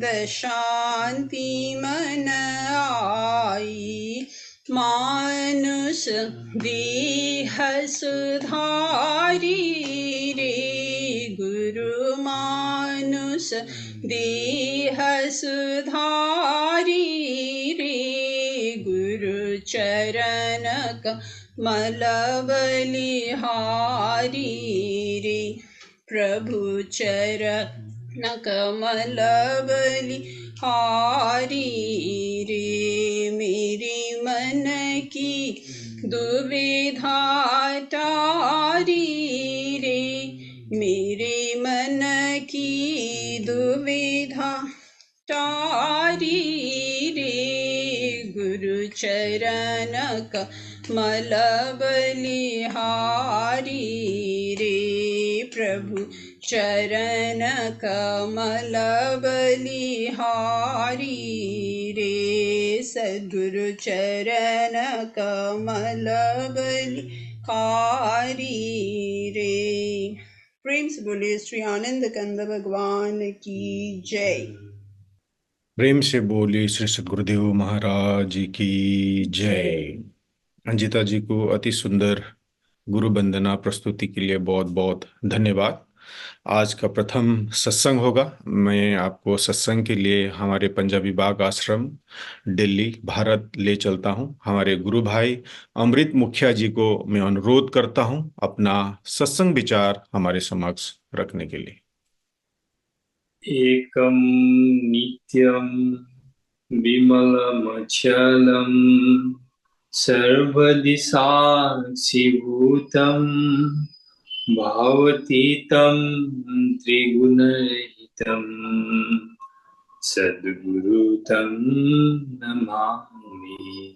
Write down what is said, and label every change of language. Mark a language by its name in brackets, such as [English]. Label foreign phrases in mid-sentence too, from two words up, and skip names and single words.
[Hindi] शांति मन आई, मानुष देह सुधारी रे, गुरु मानुष देह सुधारी रे, गुरु चरण कमल बलिहारी रे, प्रभु चरण कमल बलिहारी रे। मेरे मन की दुविधा टारी रे, मेरे मन की दुविधा टारी रे, गुरु चरण कमल बलिहारी रे, प्रभु चरण कमल बलिहारी रे, सद्गुरु चरण कमल बलिहारी रे। प्रेम से बोले श्री आनंद कंद भगवान की जय। प्रेम से बोलिए श्री सद्गुरुदेव महाराज की जय। अंजिता जी को अति सुंदर गुरु वंदना प्रस्तुति के लिए बहुत बहुत धन्यवाद। आज का प्रथम सत्संग होगा। मैं आपको सत्संग के लिए हमारे पंजाबी बाग आश्रम दिल्ली भारत ले चलता हूं। हमारे गुरु भाई अमृत मुखिया जी को मैं अनुरोध करता हूं अपना सत्संग विचार हमारे समक्ष रखने के लिए। [Sanskrit] एकं नित्यं विमलमचलं सर्वदिशाक्षिभूतं भावतीतं त्रिगुणरहितं सद्गुरुतं नमामि।